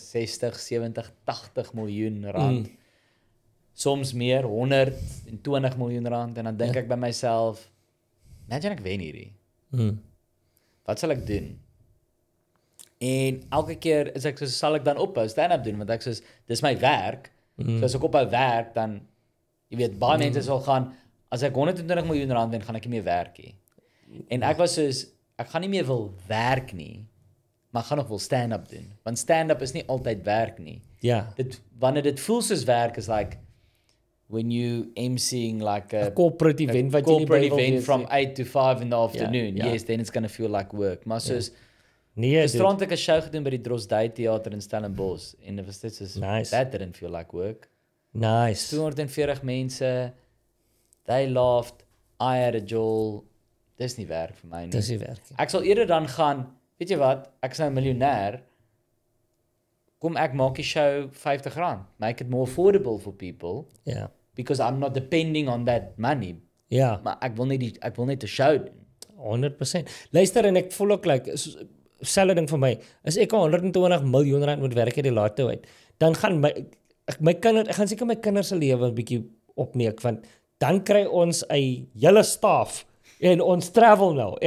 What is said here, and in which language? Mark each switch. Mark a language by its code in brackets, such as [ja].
[af] 60, 70, 80 miljoen rand. Soms meer, 120 miljoen rand en dan dink ek by myself, imagine ek wen hierdie. Wat sal ek doen? En elke keer is ek sal ek dan ophou stand-up doen want ek soos dis my werk. So as ek ophou werk dan jy weet baie mense sal gaan as ek 120 miljoen rand wen gaan ek nie meer werk nie. En ek was soos ek gaan nie meer wil werk nie, maar ek gaan nog wil stand-up doen. Want stand-up is nie altyd werk nie. Ja. Wanneer dit voel soos werk is [en] like when you emceeing like a [af] corporate event wat jy nie [en] corporate event from 8 to 5 in the afternoon. [af] Ja. [en] Yes, then it's going to feel like work. [af] Maar soos nee, gisterand ek 'n show gedoen by die Drosdai Theater in Stellenbosch en dit was dit soos [en] Nice. that didn't feel like work. Nice. 240 mense, they laughed, I had a joel. [af] Dis nie werk vir my nie. Dis nie werk nie. Ek sal eerder dan gaan, weet jy wat, ek is nou 'n miljonair. Kom ek maak die show R50. [en] Make it more affordable for people. [af] Ja. [en] Because I'm not depending on that money. [af] Ja. Maar ek wil net 'n show doen. 100%. Luister en ek voel ook like selfde ding vir my. As ek 120 miljoen rand moet werk uit die lotto uit, dan gaan ek gaan seker my kinders se lewe 'n bietjie opneek want dan kry ons 'n hele staf en ons travel nou.